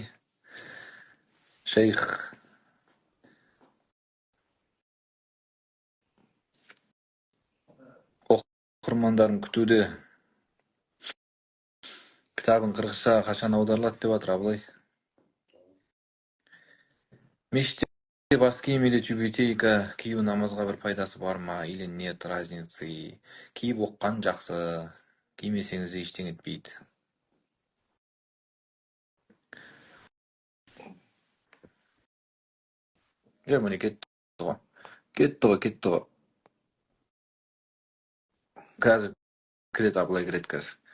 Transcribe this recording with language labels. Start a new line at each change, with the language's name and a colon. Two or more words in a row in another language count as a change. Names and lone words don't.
Kazakh: Шейх. Оқырмандарын күтуде. Кітабын қырғызша қашан аударылады деп жатыр Абылай. Мешітте бас киім
Russian: или тюбетейка
Kazakh: кию намазға бір пайдасы бар ма?
Russian: Или нет разницы?
Kazakh: Киіп оққан жақсы. Кимесеңіз ештеңе етпейді. Міне кетті ғой. Қазір кіреді, Абылай кіреді қазір.